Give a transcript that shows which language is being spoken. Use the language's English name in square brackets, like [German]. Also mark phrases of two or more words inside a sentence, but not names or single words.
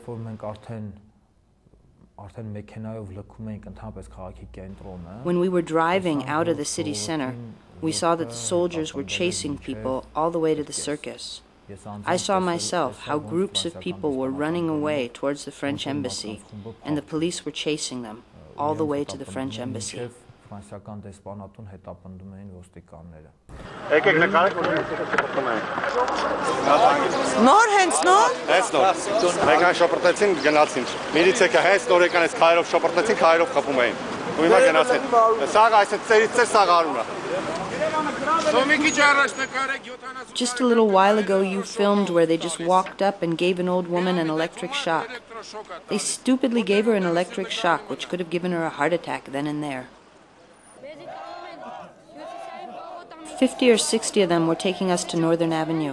[English] When we were driving out of the city center, we saw that the soldiers were chasing people all the way to the circus. I saw myself how groups of people were running away towards the French embassy, and the police were chasing them all the way to the French embassy. [Armenian] Նոր հենց նոր։ Հենց նոր։ Մեկան շոպրտեցին գնացին։ Միլիցիա հենց նոր եկան այս քայլով շոպրտեցին, քայլով խփում էին։ Ու հիմա գնացին։ Սաղ այսինքն ծերից ծեր սաղ արում է։ [English] Just a little while ago you filmed where they just walked up and gave an old woman an electric shock. They stupidly gave her an electric shock, which could have given her a heart attack then and there. 50 or 60 of them were taking us to Northern Avenue.